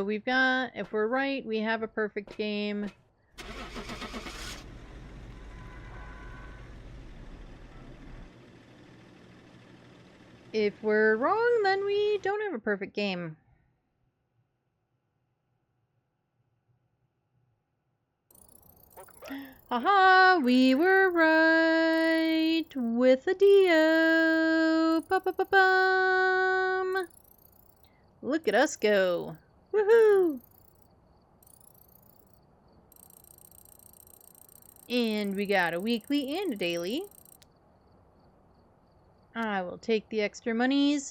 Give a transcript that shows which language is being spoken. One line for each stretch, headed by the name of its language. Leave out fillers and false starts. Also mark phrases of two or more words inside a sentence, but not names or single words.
English: We've got, if we're right, we have a perfect game. If we're wrong, then we don't have a perfect game. Haha, we were right with a Dio. Ba-ba-ba-bum. Look at us go. Woohoo! And we got a weekly and a daily. I will take the extra monies.